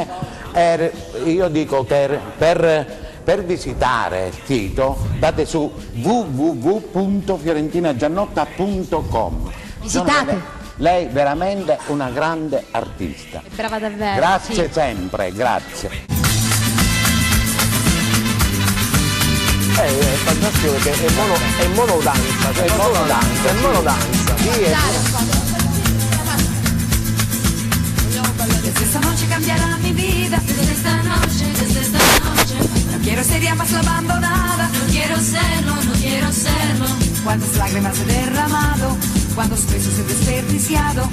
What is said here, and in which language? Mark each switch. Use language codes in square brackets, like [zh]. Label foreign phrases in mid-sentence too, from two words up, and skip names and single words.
[it] Io dico che per visitare il sito andate su www.fiorentinagiannotta.com. Visitate. Lei è veramente una grande artista. Brava davvero. Grazie sì. sempre, grazie. È fantastico perché è monodanza. Cioè è monodanza. [es] Desde esta noche cambiará mi vida, desde esta noche. No quiero ser ya más la abandonada, no quiero serlo. Cuántas lágrimas he derramado, cuántos besos he desperdiciado.